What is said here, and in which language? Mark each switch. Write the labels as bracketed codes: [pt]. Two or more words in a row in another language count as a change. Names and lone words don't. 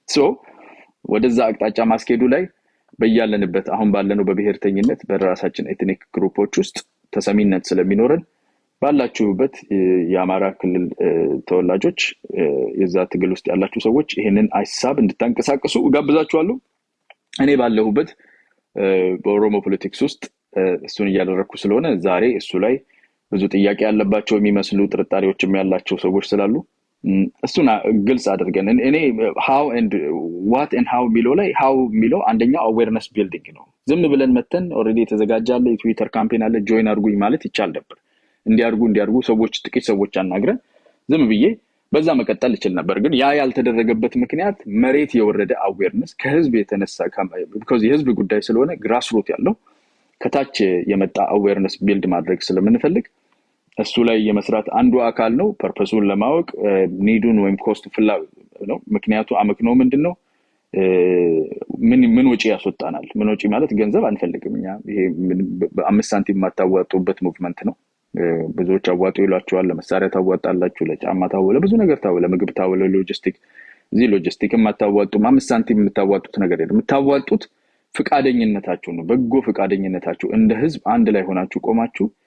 [am] ወደዛ አቅጣጫ ማስኬዱ ላይ በእያለንበት አሁን ባለነው በብሔርተኝነት በራሳችን ኤትኒክ ግሩፖች ውስጥ ተሰሚነት ስለሚኖረን ባላችሁበት የአማራ ክልል ተወላጆች የዛ ትግል ውስጥ ያላችሁ ሰዎች ይሄንን ሐሳብ እንድታንቀሳቀሱ ጋብዛችኋለሁ እኔ ባለሁበት በኦሮሞ ፖለቲክስ ውስጥ እሱን እያደረኩ ስለሆነ ዛሬ እሱ ላይ ብዙ ጥያቄ ያለባቸው የሚመስሉ ጥርጣሬዎችም ያላቸው ሰዎች ስላሉ እሱና ግልጽ አድርገን እኔ [en] how and what and [am] how ሚለው ላይ how ሚለው አንደኛው [en] awareness building [am] ነው ዝም ብለን መተን ኦሬዲ የተዘጋጃለ የትዊተር ካምፔን አለ ጆይን አድርጉኝ ማለት ይቻል ነበር እንዲያርጉ ሰዎች ጥቂት ሰዎች አናግረን ዝም ብዬ በዛ መቀጠል ይችላል ነበር ግን ያ ያልተደረገበት ምክንያት መሬት የወረደ awareness ከህዝብ የተነሳ because የህዝብ ጉዳይ ስለሆነ grassroots ያለው ከታች የመጣ [en] awareness build [am] ማድረግ ስለምንፈልግ እሱ ላይ የመስራት አንዱ አካል ነው ፐርፐሱን ለማወቅ ኒዱን ወይም ኮስት ፍላው ነው ምክንያቱ አመክኖ ምንድነው ምን ወጪ ያስወጣናል ምን ወጪ ማለት ገንዘብ አንፈልግም እኛ ይሄ በ5 ሳንቲም ማታዋጡበት ሙቭመንት ነው ብዙዎች አዋጡ ይላችኋል ለመሳሪያ ታዋጣላችሁ ለጫማ ታወለ ብዙ ነገር ታወለ ምግብ ታወለ ሎጂስቲክ ማታዋጡ 5 ሳንቲም የምታዋጡት ነገር አይደለም የምታዋጡት ፍቃደኝነታችሁ ነው በጎ ፍቃደኝነታችሁ እንደ ህዝብ አንድ ላይ ሆናችሁ ቆማችሁ